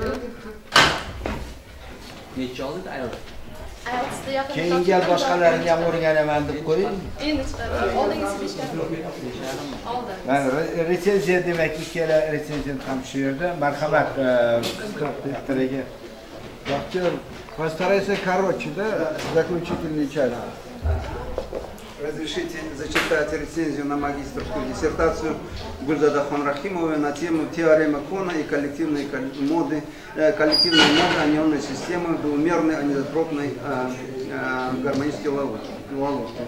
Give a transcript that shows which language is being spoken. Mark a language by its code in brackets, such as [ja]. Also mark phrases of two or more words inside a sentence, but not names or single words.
[uz] Necha oldi ayol? Keyin gal boshqalarini ham o'rganaman deb qo'ying. Endi oldingiz peshkashni. Oldin. Mana retsenziya demak ikkala retsenzent ham shu yerda. Marhamat, diktoriga. [ru] Доктор, постарайся короче, да, заключительный часть. Разрешите зачитать рецензию на магистерскую диссертацию Гульзодахон Рахимовой на тему теорема Кона и коллективные моды анионной системы в двумерной анизотропной гармонической ловушке.